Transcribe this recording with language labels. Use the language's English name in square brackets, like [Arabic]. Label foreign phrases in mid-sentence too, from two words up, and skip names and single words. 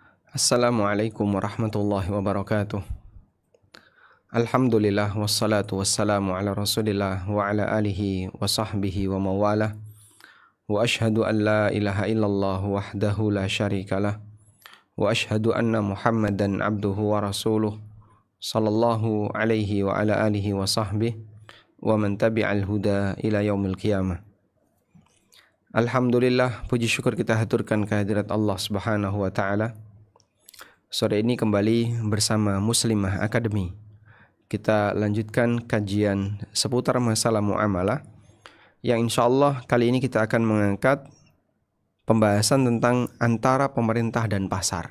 [Arabic] السلام عليكم ورحمة الله وبركاته. الحمد لله والصلاة والسلام على رسول الله وعلى آله وصحبه وموالاه. وأشهد أن لا إله إلا الله وحده لا شريك له. وأشهد أن محمدا عبده ورسوله صلى الله عليه وعلى آله وصحبه ومن تبع الهدى إلى يوم القيامة. [Indonesian] Alhamdulillah, puji syukur kita haturkan kehadirat Allah [Arabic] سبحانه وتعالى. [Indonesian] Sore ini kembali bersama Muslimah Academy. Kita lanjutkan kajian seputar masalah muamalah, yang [Arabic] إن شاء الله [Indonesian] kali ini kita akan mengangkat pembahasan tentang antara pemerintah dan pasar.